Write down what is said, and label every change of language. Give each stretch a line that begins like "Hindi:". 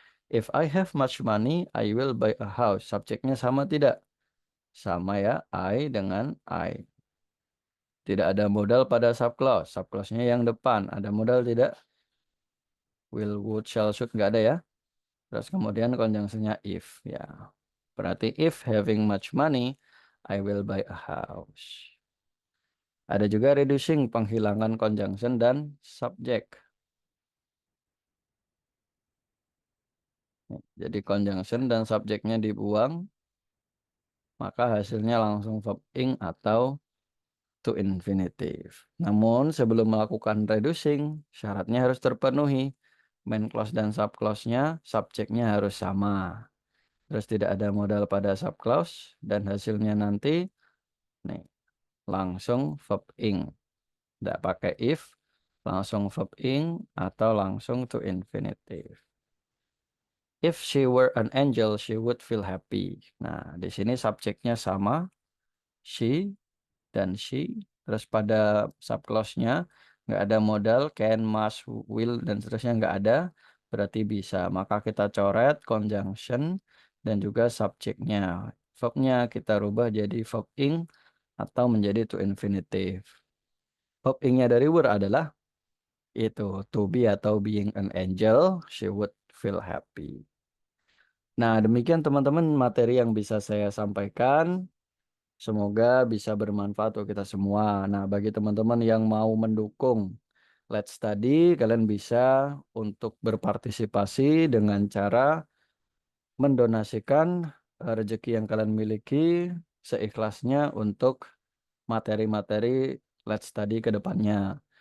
English: If I have much money, I will buy a house.
Indonesian: Subjeknya sama tidak? Sama ya, I dengan I. Tidak ada modal pada subclause. Subclause-nya yang depan. Ada modal tidak? Will, would, shall, should. Nggak ada ya. Terus kemudian conjunction-nya if. Ya. Berarti
English: if having much money, I will buy a house.
Indonesian: Ada juga reducing, penghilangan conjunction dan subject. Jadi conjunction dan subjeknya dibuang, maka hasilnya langsung verb ing atau to infinitive. Namun sebelum melakukan reducing, syaratnya harus terpenuhi. Main clause dan subclause-nya, subjeknya harus sama. Terus tidak ada modal pada subclause dan hasilnya nanti nih langsung verb ing. Tidak pakai if, langsung verb ing atau langsung to infinitive.
English: If she were an angel, she would feel happy.
Indonesian: Nah, di sini subjeknya sama, she dan she. Terus pada subclause-nya nggak ada modal, can, must, will, dan seterusnya nggak ada. Berarti bisa. Maka kita coret conjunction dan juga subjeknya. Verb-nya kita rubah jadi verb ing atau menjadi to infinitive. Verb ing-nya dari were adalah itu,
English: to be
Indonesian: atau
English: being an angel, she would feel happy.
Indonesian: Nah, demikian teman-teman materi yang bisa saya sampaikan. Semoga bisa bermanfaat untuk kita semua. Nah, bagi teman-teman yang mau mendukung Let's Study, kalian bisa untuk berpartisipasi dengan cara mendonasikan rezeki yang kalian miliki seikhlasnya untuk materi-materi Let's Study ke depannya.